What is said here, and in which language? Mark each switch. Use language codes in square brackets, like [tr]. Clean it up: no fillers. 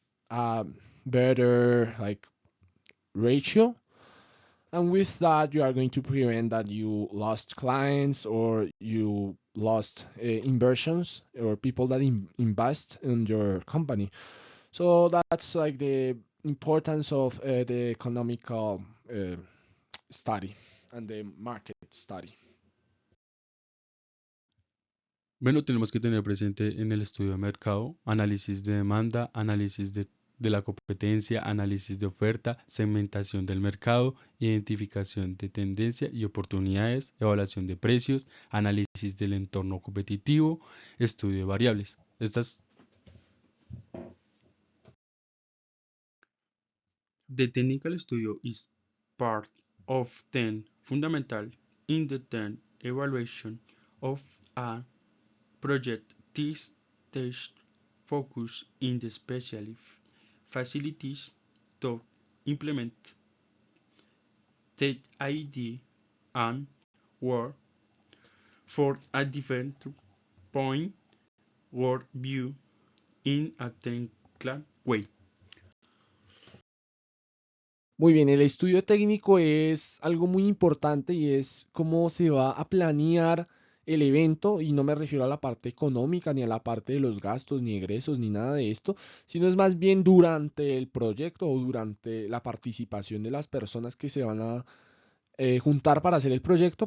[en] a better like ratio, and with that you are going to prevent that you lost clients or you lost inversions or people that invest in your company. So that's like the importance of the economical study and the market study. [es] Bueno, tenemos que tener presente en el estudio de mercado, análisis de demanda, análisis de la competencia, análisis de oferta, segmentación del mercado, identificación de tendencia y oportunidades, evaluación de precios, análisis del entorno competitivo, estudio de variables. [en] The technical studio is part of the fundamental in-depth evaluation of a project. This test focus in the special facilities to implement the idea and work for a different point or view in a technical way. [es] Muy bien, el estudio técnico es algo muy importante y es cómo se va a planear el evento, y no me refiero a la parte económica ni a la parte de los gastos ni egresos ni nada de esto, sino es más bien durante el proyecto o durante la participación de las personas que se van a juntar para hacer el proyecto.